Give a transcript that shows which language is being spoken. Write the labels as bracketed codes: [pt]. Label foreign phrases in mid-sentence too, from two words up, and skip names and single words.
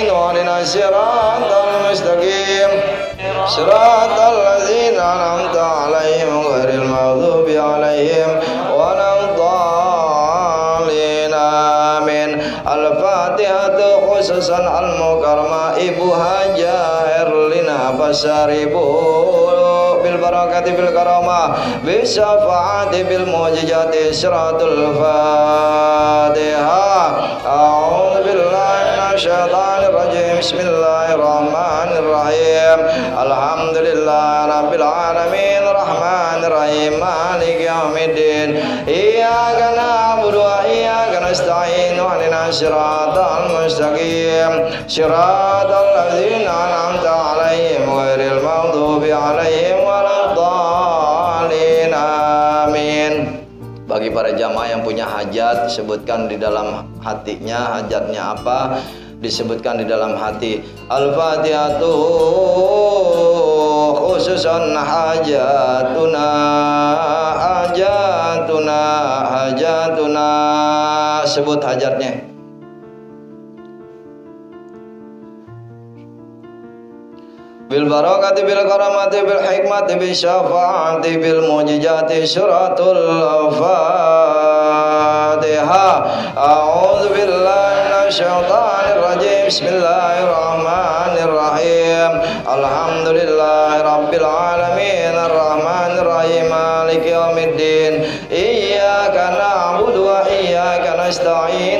[ar] اهدنا الصراط المستقيم. صراط الذين أنعمت عليهم غير المغضوب عليهم ولا الضالين. آمين. الفاتحة خصوصا المكرمة Ibu Haja Erlina Basaribu بالبركة بالكرامة بشفاعة بالمعجزة سر الفاتحة. أعوذ بالله من الشيطان الرجيم. بسم الله الرحمن الرحيم. الحمد لله رب العالمين الرحمن الرحيم مالك يوم الدين. إياك نعبد وإياك نستعين. اهدنا الصراط المستقيم. صراط الذين أنعمت عليهم غير المغضوب عليهم ولا الضالين. Amin. [id] Bagi para jamaah yang punya hajat, sebutkan di dalam hatinya hajatnya apa, disebutkan di dalam hati. [ar] الفاتحة خصوصا حاجتنا حاجتنا حاجتنا. [id] Sebut hajatnya. [ar] بالبركة بالكرامة بالحكمة بالشفاعة بالمعجزة سر الفاتحة. أعوذ بالله من الشيطان الرجيم. بسم الله الرحمن الرحيم. الحمد لله رب العالمين الرحمن الرحيم مالك يوم الدين. إياك نعبد وإياك نستعين.